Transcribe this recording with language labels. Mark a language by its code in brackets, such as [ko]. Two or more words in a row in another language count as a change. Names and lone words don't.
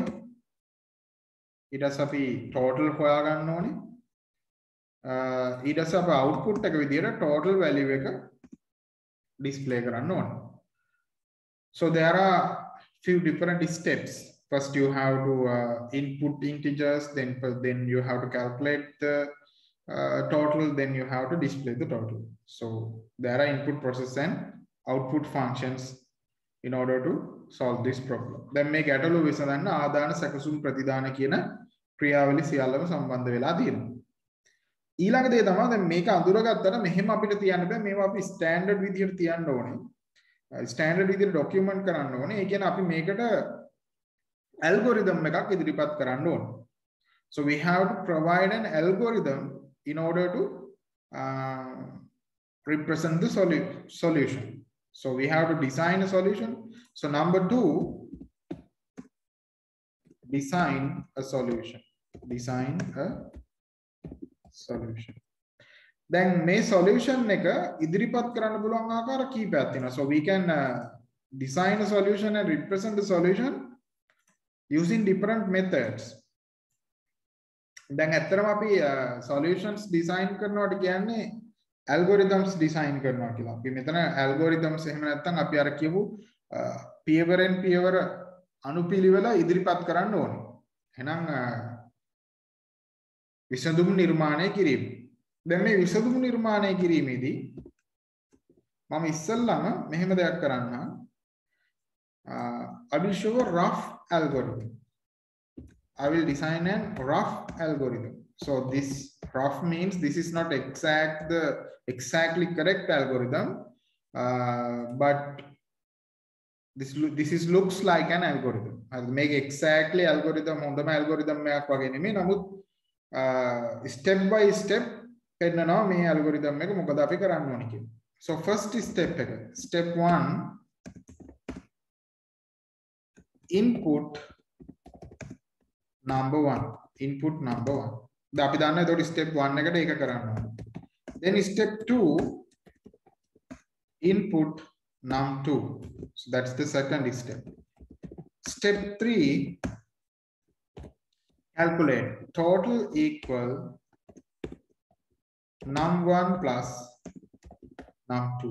[si] ඊට පස්සේ අපි total හොයාගන්න ඕනේ. ඊට පස්සේ අපි output එක විදියට [en] total value [si] එක display කරන්න ඕනේ. [en] So there are few different steps. First you have to input integers, then you have to calculate the total, then you have to display the total. So there are input process and output functions in order to solve this problem. [si] Then මේ ගැටලුව විසඳන්න ආදාන සැකසුම් ප්‍රතිදාන කියන ක්‍රියාවලිය සියල්ලම සම්බන්ධ වෙලා තියෙනවා. ඊළඟ දේ තමයි දැන් මේක අඳුරගත්තට මෙහෙම අපිට තියන්න බෑ. මේවා අපි ස්ටෑන්ඩඩ් විදියට තියන්න ඕනේ. ස්ටෑන්ඩඩ් විදියට ડોකියුමන්ට් කරන්න ඕනේ. ඒ කියන්නේ අපි මේකට algorithm එකක් ඉදිරිපත් කරන්න ඕනේ. [en] So we have to provide an algorithm in order to represent the solution. So we have to design a solution. So number 2, design a solution. Design a solution. [si] Then මේ solution එක ඉදිරිපත් කරන්න පුළුවන් ආකාර කීපයක් තියෙනවා. [en] So we can design a solution and represent the solution using different methods. [si] දැන් ඇත්තටම අපි [en] solutions design [si] කරනවට කියන්නේ [en] algorithms design [si] කරනවා කියලා. අපි මෙතන algorithms එහෙම නැත්නම් අපි අර කියපු පියවරෙන් පියවර අනුපිළිවෙල ඉදිරිපත් කරන්න ඕනේ. එහෙනම් විසඳුම් නිර්මාණය කිරීම. දැන් මේ විසඳුම් නිර්මාණය කිරීමේදී මම ඉස්සෙල්ලාම මෙහෙම දෙයක් කරන්න. [en] I will show a rough algorithm. I will design a rough algorithm. So this rough means this is not exactly correct algorithm, but this looks like an algorithm. I'll make exactly algorithm [si] හොඳම algorithm එකක් වගේ නෙමෙයි. නමුත් [en] step by step [si] පෙන්නනවා මේ algorithm එක මොකද අපි කරන්න ඕනේ කියලා. [en] So first step එක. Step 1, input number 1. Input number 1. [si] දැන් අපි දන්නවා ඒතකොට step 1 එකට ඒක කරන්න ඕනේ. [en] Then step 2, input num2. So that's the second step. Step 3, Calculate total equal num1 plus num2.